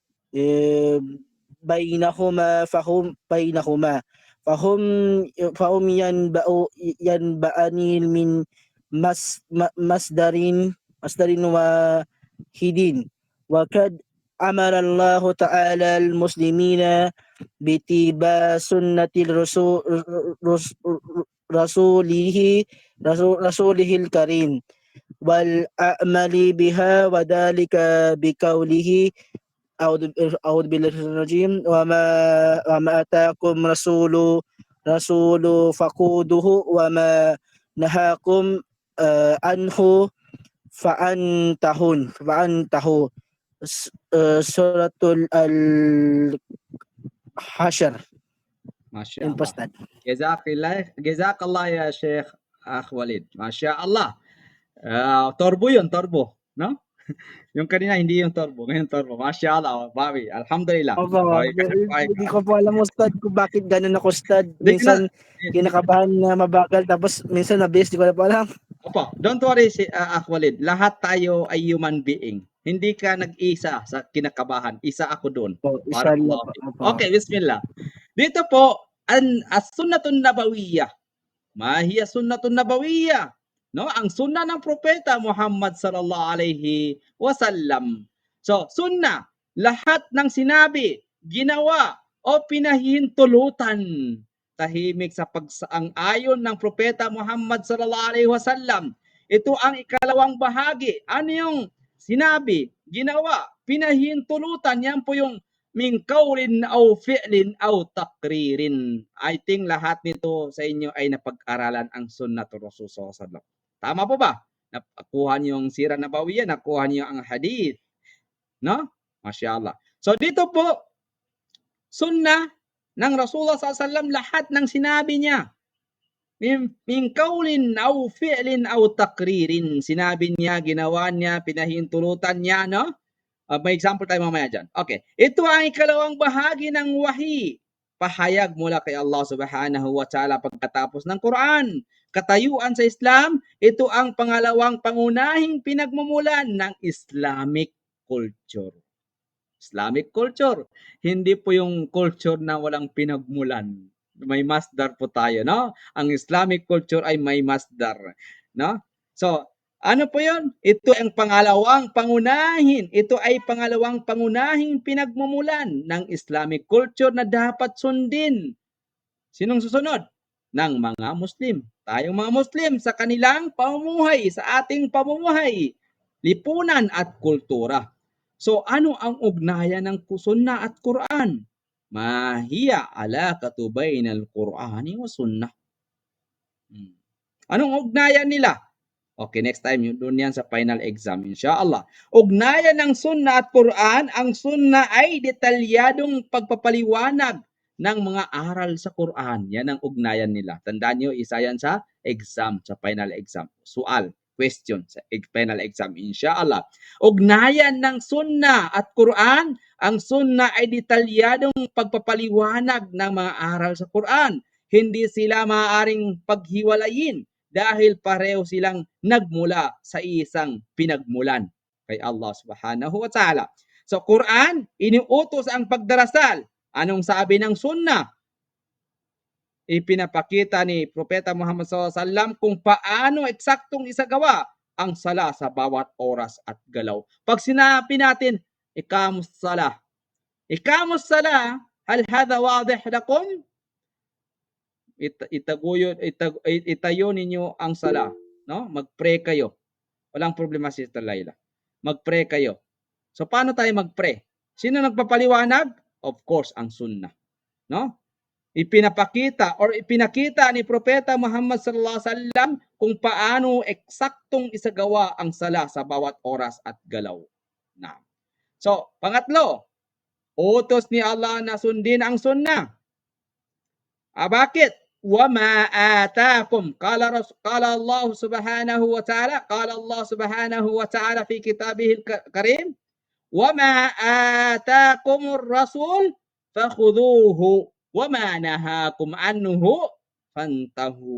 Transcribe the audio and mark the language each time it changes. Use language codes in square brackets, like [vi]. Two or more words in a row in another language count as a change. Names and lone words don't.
[ar] بينهما فهم ينبعان من مصدر واحد وقد أمر الله تعالى المسلمين باتباع سنة رسوله الكريم والعمل بها وذلك بقوله أعوذ بالله من الرجيم وما آتاكم الرسول فخذوه وما نهاكم عنه فانتهوا سورة الحشر. ما شاء الله. جزاك الله يا شيخ وليد. ما شاء الله. [tl] Turbo yun, turbo. No? Yung kanina, hindi yung turbo. Ngayon turbo. [ar] ما شاء الله. Bobby, alhamdulillah. [tl] Opo, Bobby, kahit hindi ko po alam Ustad kung bakit gano'n ako Ustad. Hindi ko na, Minsan kinakabahan na mabagal tapos minsan mabilis, di ko na po alam. opo, [en] don't worry [tl] si Walid. Lahat tayo ay [en] human being. [tl] Hindi ka nag-isa sa kinakabahan. Isa ako doon. Opo, [ar] inshallah Barakallahu [tl] po. [ar] fiik. [tl] Opo. [ar] Okay, bismillah. [tl] Dito po, [ar] السنة النبوية. ما هي السنة النبوية. [tl] No, ang sunna ng propeta Muhammad [ar] صلى الله عليه وسلم. [tl] So, sunna, lahat ng sinabi, ginawa o pinahihintulutan tahimik sa pagsaang-ayon ng propeta Muhammad [ar] صلى الله عليه وسلم. [tl] Ito ang ikalawang bahagi. Ano yung sinabi, ginawa, pinahihintulutan? Yan po yung [ar] من قول أو فعل أو تقرير. [en] I think [tl] lahat nito sa inyo ay napag-aralan ang [ar] سنة الرسول صلى الله عليه وسلم. [tl] Tama po ba? Nakuha niyo yung [ar] سيرة نبوية, [tl] nakuha niyo ang hadith. No? [ar] ما شاء الله. [tl] So dito po, sunnah ng Rasulullah SAW, lahat ng sinabi niya, [ar] من قول أو فعل أو تقرير. [tl] Sinabi niya, ginawa niya, pinahintulutan niya, no? May example tayo mamaya dyan. Okay. Ito ang ikalawang bahagi ng wahi. Pahayag mula kay Allah [ar] سبحانه وتعالى [tl] pagkatapos ng Quran. Katayuan sa Islam, ito ang pangalawang pangunahing pinagmumulan ng [en] Islamic culture. Islamic culture. [tl] Hindi po yung culture na walang pinagmulan. May masdar po tayo, no? Ang Islamic culture ay may masdar, no? So, ano po yun? Ito ang pangalawang pangunahin. Ito ay pangalawang pangunahing pinagmumulan ng [en] Islamic culture [tl] na dapat sundin. Sinong susunod? Ng mga Muslim. Tayong mga Muslim sa kanilang pamumuhay, sa ating pamumuhay, lipunan at kultura. So ano ang ugnayan ng sunna at Quran? [ar] ما هي العلاقة بين القرآن والسنة. [tl] Anong ugnayan nila? Okay, [en] next time [tl] yun doon yan sa [en] final exam, [tl] inshallah. Ugnayan ng sunna at Quran, ang sunna ay detalyadong pagpapaliwanag ng mga aral sa Quran. Yan ang ugnayan nila. Tandaan nyo, isa yan sa exam, sa [en] final exam. [tl] Sual, question sa [en] final exam, [tl] inshallah. Ugnayan ng sunna at Quran, ang sunna ay detalyadong pagpapaliwanag ng mga aral sa Quran. Hindi sila maaaring paghiwalayin dahil pareho silang nagmula sa isang pinagmulan kay Allah [ar] سبحانه وتعالى. [tl] So Quran, iniutos ang pagdarasal. Anong sabi ng sunnah? Ipinapakita ni Propeta Muhammad SAW kung paano eksaktong isagawa ang sala sa bawat oras at galaw. Pag sinabi natin, [ar] أقيموا الصلاة أقيموا الصلاة, هل هذا واضح لكم? [tl] Itayo ninyo ang sala, no? Mag-pray kayo. Walang problema, Sister Laila. Mag-pray kayo. So paano tayo mag-pray? Sino nagpapaliwanag? Of course, ang sunnah, no? Ipinakita ni Propeta Muhammad [ar] صلى الله عليه وسلم [tl] kung paano eksaktong isagawa ang sala sa bawat oras at galaw. Na. So, pangatlo, utos ni Allah na sundin ang sunnah. Bakit? [ar] وَمَا آتَاكُمْ قال الله سبحانه وتعالى قال الله سبحانه وتعالى في كتابه الكريم وَمَا آتَاكُمُ الرَّسُولُ فَخُذُوهُ وَمَا نَهَاكُمْ عَنْهُ فَانْتَهُوا.